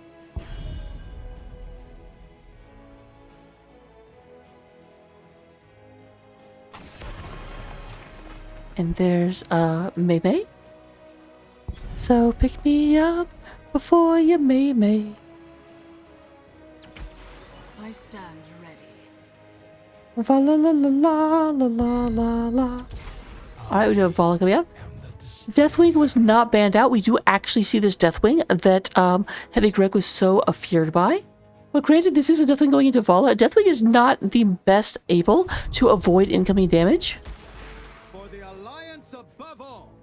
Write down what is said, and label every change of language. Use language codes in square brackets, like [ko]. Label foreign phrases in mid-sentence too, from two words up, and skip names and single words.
[en] And there's Mei Mei. So pick me up before you Mei. I stand ready. Va la la la la la la la la. Alright, we do have Vala coming up. Deathwing was not banned out. We do actually see this Deathwing that Heavy Greg was so feared by. But granted, this is a Deathwing going into Vala. Deathwing is not the best able to avoid incoming damage. For the Alliance above all.